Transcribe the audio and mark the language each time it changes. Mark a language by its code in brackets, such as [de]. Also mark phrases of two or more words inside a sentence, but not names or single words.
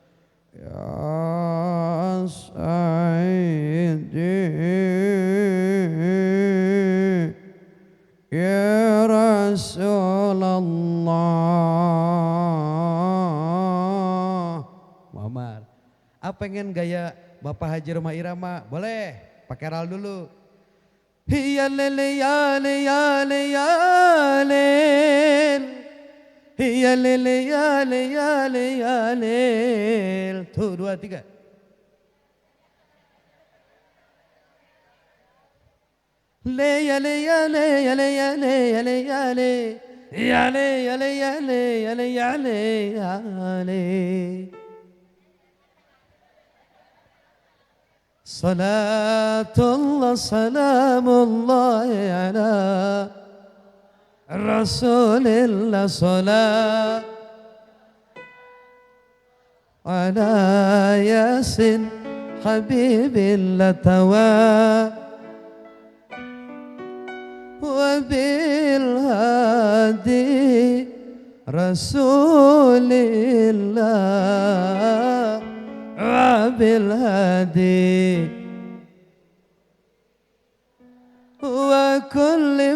[ar] يا سيدي يا رسول الله. [id] Muammar. Pengen gaya Bapak Haji Roma Irama? Boleh, pakai ral dulu. Ya lele ya le ya le ya le. Ya lele ya le ya le ya le. Tuh 2 3. Le ya le ya le ya le ya le ya le ya le. Ya le ya le ya le ya le ya le ya le. [ar] صلاة الله سلام الله على رسول الله صلاة على ياسين حبيب الله طوى وبالهادي رسول الله بالهادي وكل